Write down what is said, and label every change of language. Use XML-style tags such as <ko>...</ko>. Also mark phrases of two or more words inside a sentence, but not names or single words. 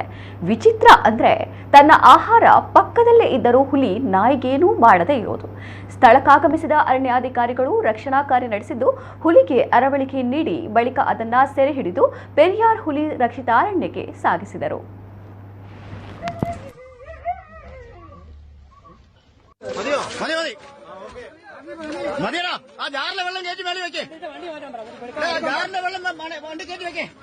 <kn>ವಿಚಿತ್ರ ಅಂದ್ರೆ ತನ್ನ ಆಹಾರ ಪಕ್ಕದಲ್ಲೇ ಇದ್ದರೂ ಹುಲಿ ನಾಯಿಗೇನೂ ಮಾಡದೇ ಇರೋದು. ಸ್ಥಳಕ್ಕಾಗಮಿಸಿದ ಅರಣ್ಯಾಧಿಕಾರಿಗಳು ರಕ್ಷಣಾ ಕಾರ್ಯ ನಡೆಸಿದ್ದು, ಹುಲಿಗೆ ಅರವಳಿಕೆ ನೀಡಿ ಬಳಿಕ ಅದನ್ನ ಸೆರೆ ಹಿಡಿದು ಪೆರಿಯಾರ್ ಹುಲಿ ರಕ್ಷಿತಾರಣ್ಯಕ್ಕೆ ಸಾಗಿಸಿದರು.</kn> <ml>മതിയടാ ആ ജാറിലെ വെള്ളം കയറ്റി മേളി വെക്കേ ജാറിന്റെ വെള്ളം വണ്ടി കയറ്റി വെക്കേ</ml>